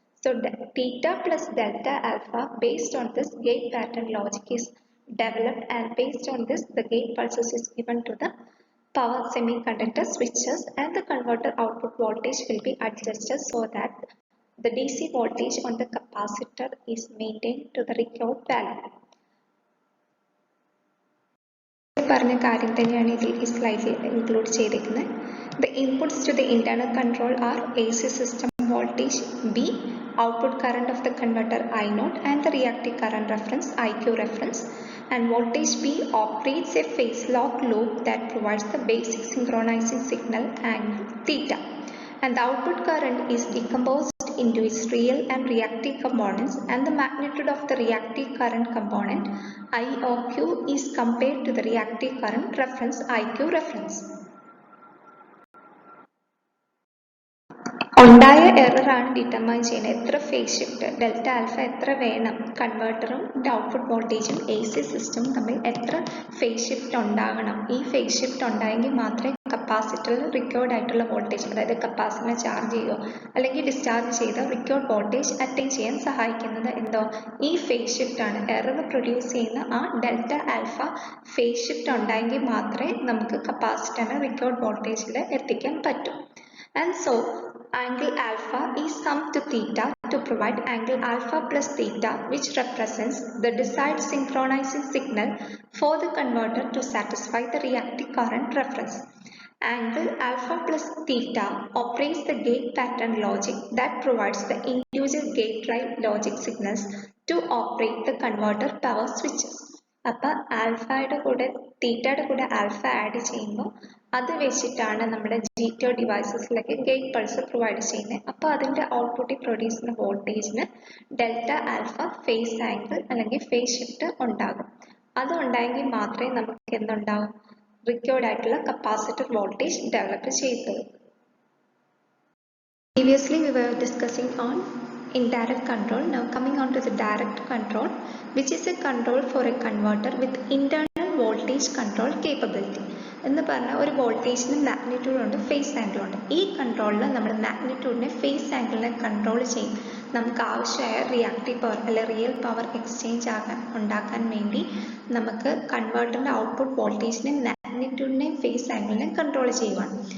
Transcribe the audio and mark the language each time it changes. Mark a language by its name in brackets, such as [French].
[English] So theta plus delta alpha based on this gate pattern logic is developed, and based on this the gate pulses is given to the power semiconductor switches and the converter output voltage will be adjusted so that the DC voltage on the capacitor is maintained to the required value. [Malayalam] പറഞ്ഞ കാര്യം തന്നെയാണ് ഇതിൽ ഈ സ്ലൈഡിൽ include ചെയ്തിരിക്കുന്നത്. [English] The inputs to the internal control are AC system voltage B, output current of the converter I0, and the reactive current reference IQ reference. And voltage B operates a phase lock loop that provides the basic synchronizing signal angle theta. And the output current is decomposed into its real and reactive components, and the magnitude of the reactive current component IOQ is compared to the reactive current reference IQ reference. [Malayalam] ഉണ്ടായ എററാണ് determine ചെയ്യുന്നത്. എത്ര phase shift delta alpha എത്ര വേണം, കൺവേർട്ടറും output വോൾട്ടേജും A C സിസ്റ്റവും തമ്മിൽ എത്ര phase shift ഉണ്ടാകണം. ഈ ഫേസ് ഷിഫ്റ്റ് ഉണ്ടായെങ്കിൽ മാത്രമേ കപ്പാസിറ്ററിൽ റിക്വേർഡ് ആയിട്ടുള്ള വോൾട്ടേജ്, അതായത് കപ്പാസിറ്ററിനെ ചാർജ് ചെയ്യുകയോ അല്ലെങ്കിൽ ഡിസ്ചാർജ് ചെയ്തോ റിക്വേർഡ് വോൾട്ടേജ് അറ്റൈൻ ചെയ്യാൻ സഹായിക്കുന്നത് എന്തോ ഈ ഫേസ് ഷിഫ്റ്റ് ആണ്. എറർ പ്രൊഡ്യൂസ് ചെയ്യുന്ന ആ ഡെൽറ്റ ആൽഫ ഫേസ് ഷിഫ്റ്റ് ഉണ്ടായെങ്കിൽ മാത്രമേ നമുക്ക് കപ്പാസിറ്ററിനെ റിക്വേർഡ് വോൾട്ടേജിൽ എത്തിക്കാൻ പറ്റൂ. [English] And so angle alpha is summed to theta to provide angle alpha plus theta, which represents the desired synchronizing signal for the converter to satisfy the reactive current reference. Angle alpha plus theta operates the gate pattern logic that provides the individual gate drive logic signals to operate the converter power switches. [Malayalam] അപ്പം ആൽഫയുടെ കൂടെ തീറ്റയുടെ കൂടെ alpha add ചെയ്യുമ്പോൾ അത് വെച്ചിട്ടാണ് നമ്മുടെ GTO ഡിവൈസസിലേക്ക് gate pulse provide ചെയ്യുന്നത്. അപ്പോൾ അതിൻ്റെ ഔട്ട്പുട്ടിൽ പ്രൊഡ്യൂസ് ചെയ്യുന്ന വോൾട്ടേജിന് ഡെൽറ്റ ആൽഫ ഫേസ് ആംഗിൾ അല്ലെങ്കിൽ ഫേസ് ഷിഫ്റ്റ് ഉണ്ടാകും. അത് ഉണ്ടായെങ്കിൽ മാത്രമേ നമുക്ക് എന്തുണ്ടാകും, റിക്വേർഡ് ആയിട്ടുള്ള കപ്പാസിറ്റർ വോൾട്ടേജ് ഡെവലപ്പ് ചെയ്തത്. [English] Previously we were discussing on indirect control. Now coming on to the direct control, which is a control for a converter with internal voltage control capability. [Malayalam] എന്ന് പറഞ്ഞാൽ ഒരു വോൾട്ടേജിന് മാഗ്നിറ്റ്യൂഡ് ഉണ്ട്, phase angle ഉണ്ട്. ഈ കൺട്രോളിൽ നമ്മൾ മാഗ്നിറ്റ്യൂഡിനെ ഫേസ് ആംഗിളിനെ കൺട്രോൾ ചെയ്യും. നമുക്ക് ആവശ്യമായ റിയാക്റ്റീവ് പവർ അല്ലെ റിയൽ പവർ എക്സ്ചേഞ്ച് ഉണ്ടാക്കാൻ വേണ്ടി നമുക്ക് കൺവേർട്ടറിൻ്റെ ഔട്ട്പുട്ട് വോൾട്ടേജിനെ മാഗ്നിറ്റ്യൂഡിനെയും ഫേസ് ആംഗിളിനെയും കൺട്രോൾ ചെയ്യുവാണ്.